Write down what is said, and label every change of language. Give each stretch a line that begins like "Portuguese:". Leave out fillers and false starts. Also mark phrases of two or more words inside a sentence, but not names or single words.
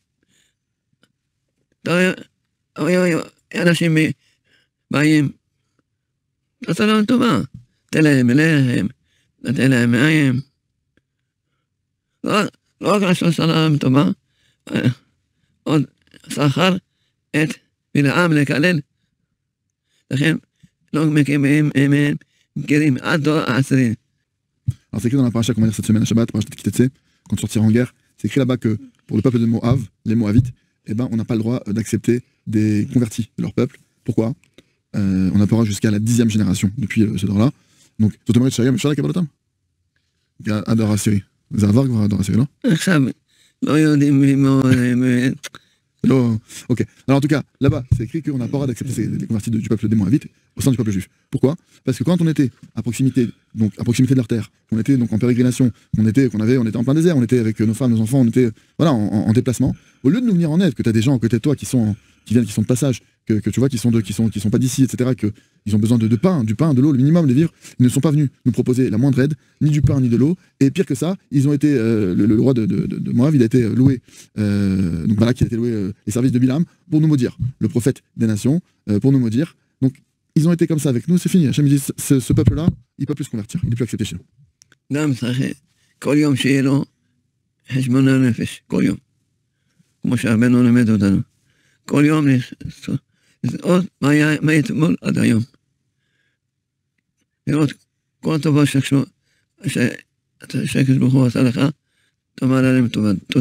Hebrew: אנשים באים, תעשה להם טובה, תן להם לחם, תן להם מים. לא רק לעשות להם טובה, עוד שכר את בלעם לקלל. לכן לא מקימים מהם גרים עד דור העשירי.
French: Alors c'est écrit dans la paracha qu'on va lire cette semaine à Shabbat, paracha de Kitetse, quand tu sortiras en guerre, c'est écrit là-bas que pour le peuple de Moab, les Moavites, eh ben, on n'a pas le droit d'accepter des convertis de leur peuple. Pourquoi on n'a pas droit jusqu'à la 10e génération depuis ce temps-là. Donc,
Hebrew: זאת אומרת שהיום אפשר לקבל אותם? עד הדור העשירי. זה עבר כבר הדור העשירי, לא? עכשיו, לא יודעים
French: Non. Ok. Alors en tout cas, là-bas, c'est écrit qu'on n'a pas le droit d'accepter les convertis du peuple des Moabites au sein du peuple juif. Pourquoi? Parce que quand on était à proximité de leur terre, on était donc en pérégrination, on était en plein désert, on était avec nos femmes, nos enfants, on était en déplacement. Au lieu de nous venir en aide, que tu as des gens à côté de toi qui sont de passage, que tu vois qui sont pas d'ici, etc., qu'ils ont besoin de pain, du pain, de l'eau, le minimum de vivre, ils ne sont pas venus nous proposer la moindre aide, ni du pain, ni de l'eau. Et pire que ça, ils ont été le roi de Moab, il a été loué, donc voilà, qui a été loué les services de Bilam pour nous maudire, le prophète des nations, pour nous maudire. Donc ils ont été comme ça avec nous, c'est fini. Hachem dit ce peuple-là, il peut plus se convertir, il n'est plus accepté chez nous.
Hebrew: גם צריך כל יום שיהיה לו חשבון הנפש, כל יום. כמו שהרבנו לימד אותנו. כל יום לראות מה היה אתמול עד היום. לראות כל טובה שהקדוש ברוך הוא עשה לך, תאמר עליהם תודה.